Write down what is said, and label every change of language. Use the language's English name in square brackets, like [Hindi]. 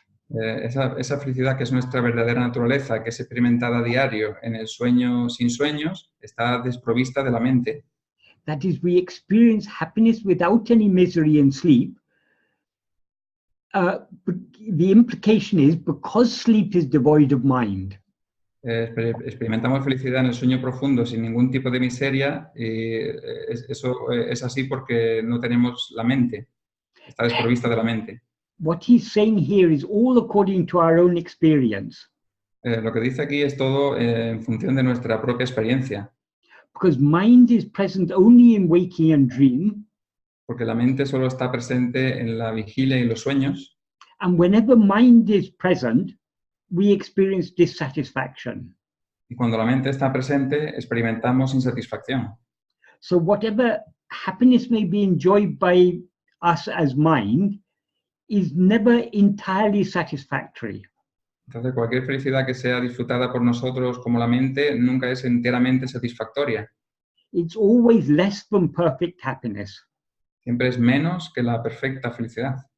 [Spanish] Esa felicidad que es nuestra verdadera naturaleza, que es experimentada a diario en el sueño sin sueños, está desprovista de la mente. [English] That is, we experience happiness without any misery in sleep. The implication is because sleep is devoid of mind. [Spanish] Experimentamos felicidad en el sueño profundo sin ningún tipo de miseria, y eso es así porque no tenemos la mente, está desprovista de la mente. [English] What he's saying here is all according to our own experience. [Spanish] Lo que dice aquí es todo en función de nuestra propia experiencia. [English] Because mind is present only in waking and dream. [Spanish] Porque la mente solo está presente en la vigilia y los sueños. [English] And whenever mind is present, we experience dissatisfaction. [Spanish] Y cuando la mente está presente, experimentamos insatisfacción. [English] So whatever happiness may be enjoyed by us as mind is never entirely satisfactory. [Spanish] Entonces, cualquier felicidad que sea disfrutada por nosotros como la mente nunca es enteramente satisfactoria. [English] It's always less than perfect happiness. [Spanish] Siempre es menos que la perfecta felicidad.